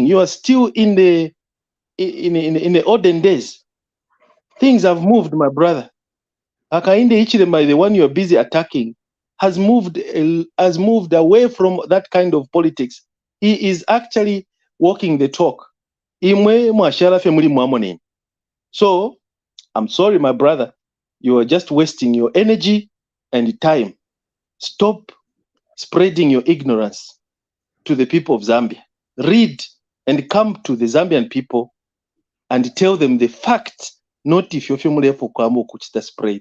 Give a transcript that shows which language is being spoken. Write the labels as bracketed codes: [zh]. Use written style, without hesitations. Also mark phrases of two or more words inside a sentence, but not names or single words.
[en] You are still in the olden days. Things have moved, my brother. Hakainde Hichilema, the one you're busy attacking, has moved away from that kind of politics. He is actually walking the talk. [bem] Imwe mwashara fe muri mwamoneni. [en] So, I'm sorry, my brother. You are just wasting your energy and time. Stop spreading your ignorance to the people of Zambia. Read and come to the Zambian people and tell them the facts, not if you're familiar for Kwamo Kuchita spread.